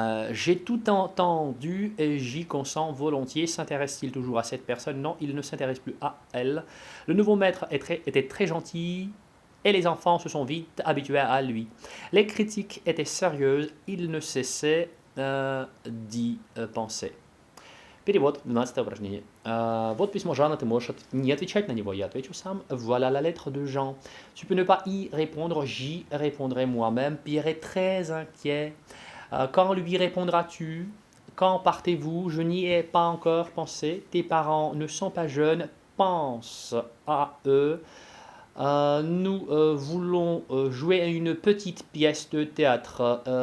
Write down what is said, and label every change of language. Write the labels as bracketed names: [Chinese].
[French] J'ai tout entendu et j'y consens volontiers. S'intéresse-t-il toujours à cette personne? Non, il ne s'intéresse plus à elle. Le nouveau maître était très gentil et les enfants se sont vite habitués à lui. Les critiques étaient sérieuses, il ne cessait d'y penser. [Russian] Перевод, 12 упражнение. Вот письмо Жана, ты можешь не отвечать на него, я отвечу сам. [French] Voilà la lettre de Jean. Tu peux ne pas y répondre, j'y répondrai moi-même. Pierre est très inquiet. Quand lui répondras-tu? Quand partez-vous? Je n'y ai pas encore pensé. Tes parents ne sont pas jeunes. Pense à eux. Nous voulons jouer à une petite pièce de théâtre.